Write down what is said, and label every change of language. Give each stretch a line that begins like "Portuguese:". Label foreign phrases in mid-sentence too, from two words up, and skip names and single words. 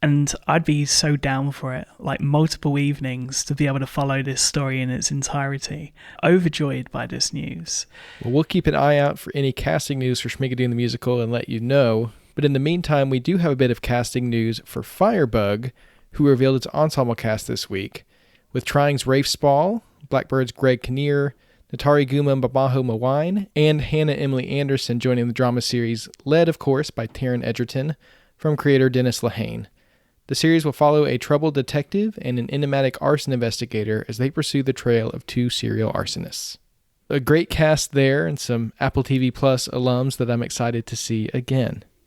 English: And I'd be so down for it, like multiple evenings to be able to follow this story in its entirety. Overjoyed by this news. Well, we'll keep an eye out for any casting news for Schmigadoon the Musical and let you know. But in the meantime, we do have a bit of casting news for Firebug, who revealed its ensemble cast this week, with Trying's Rafe Spall, Blackbird's Greg Kinnear, Natari Guma Babaho Mawine, and Hannah Emily Anderson joining the drama series, led, of course, by Taron Egerton, from creator Dennis Lehane. The series will follow a troubled detective and an enigmatic arson investigator as they pursue the trail of two serial arsonists. A great cast there and some Apple TV Plus alums that I'm excited to see again.